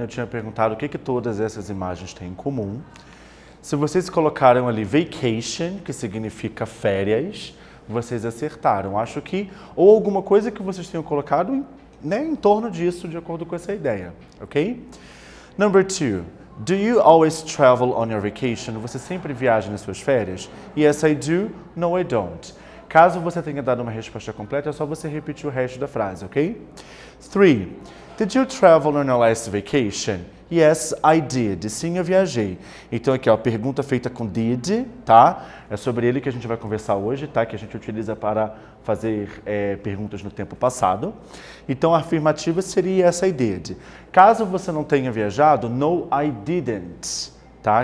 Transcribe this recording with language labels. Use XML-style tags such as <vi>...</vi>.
<pt>Eu tinha perguntado o que todas essas imagens têm em comum. Se vocês colocaram ali vacation, que significa férias, vocês acertaram. Acho que, ou alguma coisa que vocês tenham colocado em torno disso, de acordo com essa ideia, ok?</pt> <en>Number 2. Do you always travel on your vacation?</en> <pt>Você sempre viaja nas suas férias?</pt> <en>Yes, I do. No, I don't.</en> <pt>Caso você tenha dado uma resposta completa, é só você repetir o resto da frase, ok? 3.</pt> <en>Did you travel on your last vacation? Yes, I did.</en> <pt>Sim, eu viajei. Então aqui, ó, pergunta feita com did, tá? É sobre ele que a gente vai conversar hoje, tá? Que a gente utiliza para fazer perguntas no tempo passado. Então a afirmativa seria</pt> <en>yes, I did.</en> <pt>Caso você não tenha viajado, no, I didn't, tá?</pt>